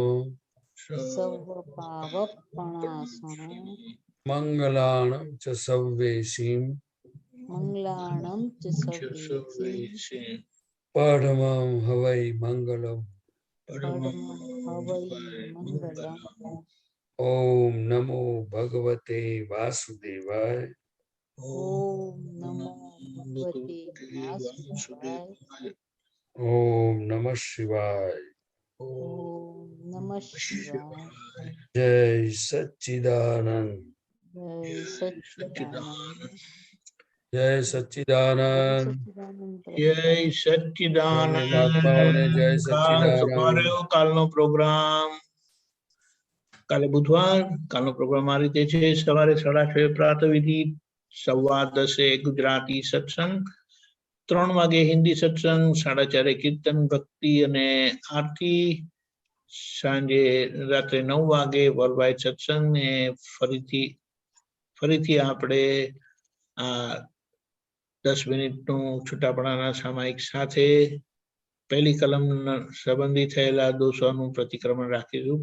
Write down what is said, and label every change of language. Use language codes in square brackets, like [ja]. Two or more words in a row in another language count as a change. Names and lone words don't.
[pra] સવ પાવપણાસણો. મંગલાણમ ચ સવ્વેસીમ. મંગલાણમ ચ સવ્વેસી. પડમં હવૈ મંગલમ. પડમં હવૈ મંગલમ. [sa] ओम नमो भगवते वासुदेवाय। ओम नमो भगवते वासुदेवाय। ओम नमः शिवाय। ओम नमः शिवाय। जय सच्चिदानंद। जय सच्चिदानंद। जय सच्चिदानंद। [gu] જય સચ્ચિદાનંદ. મહાત્માઓને જય કાલ સચ્ચિદાનંદ। સવારે કાલનો પ્રોગ્રામ કાલે બુધવાર કાલનો પ્રોગ્રામ આ રીતે છે. સવારે 6:30 પ્રાતઃવિધિ, 10:15 ગુજરાતી સત્સંગ, 3 વાગે હિન્દી સત્સંગ, 4:30 કીર્તન ભક્તિ અને આરતી, સાંજે રાત્રે 9 વાગે [en] world wide [gu] સત્સંગ ને ફરીથી આપણે આ 10 મિનિટનું છૂટાપડાના સામાયિક સાથે પહેલી કલમ સંબંધી થયેલા દોષોનું પ્રતિક્રમણ રાખીશું.